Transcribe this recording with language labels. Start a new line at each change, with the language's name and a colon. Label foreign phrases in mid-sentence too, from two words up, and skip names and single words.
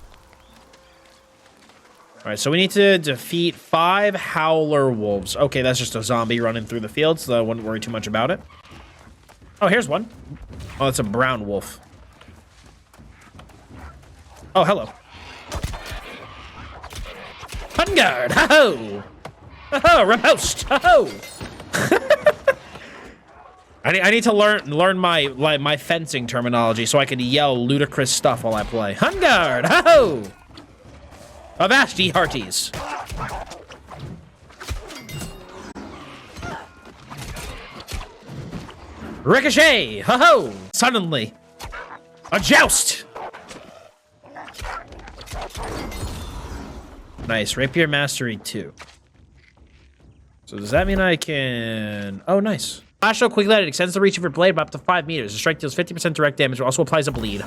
English: All right, so we need to defeat 5 Howler Wolves. Okay, that's just a zombie running through the field, so I wouldn't worry too much about it. Oh, here's one. Oh, it's a brown wolf. Oh, hello. Hunguard! Ho-ho! Ho-ho! Riposte! Ho-ho! I need to learn my fencing terminology so I can yell ludicrous stuff while I play. Hunguard! Ho-ho! Avast ye hearties! Ricochet! Ho-ho! Suddenly. A joust! Nice. Rapier Mastery 2. So does that mean I can... Oh, nice. Flash so quickly that it extends the reach of your blade by up to 5 meters. The strike deals 50% direct damage, but also applies a bleed.